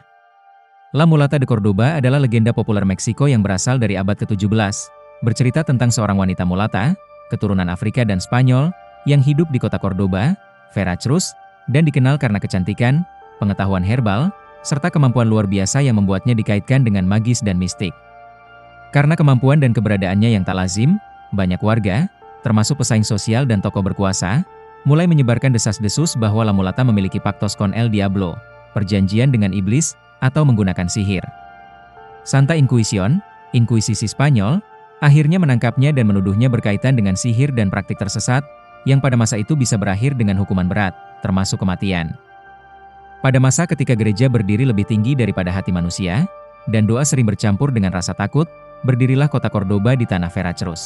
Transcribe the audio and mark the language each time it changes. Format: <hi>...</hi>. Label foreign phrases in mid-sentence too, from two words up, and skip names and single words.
<id>La Mulata de Córdoba adalah legenda populer Meksiko yang berasal dari abad ke-17, bercerita tentang seorang wanita mulata, keturunan Afrika dan Spanyol, yang hidup di kota Córdoba, Veracruz, dan dikenal karena kecantikan, pengetahuan herbal, serta kemampuan luar biasa yang membuatnya dikaitkan dengan magis dan mistik. Karena kemampuan dan keberadaannya yang tak lazim, banyak warga, termasuk pesaing sosial dan tokoh berkuasa, mulai menyebarkan desas-desus bahwa La Mulata memiliki</id> <es>pactos con el diablo,</es> <id>perjanjian dengan iblis, atau menggunakan sihir. Santa Inquisition, Inkuisisi Spanyol, akhirnya menangkapnya dan menuduhnya berkaitan dengan sihir dan praktik tersesat, yang pada masa itu bisa berakhir dengan hukuman berat, termasuk kematian. Pada masa ketika gereja berdiri lebih tinggi daripada hati manusia, dan doa sering bercampur dengan rasa takut, berdirilah kota Córdoba di tanah Veracruz.</id>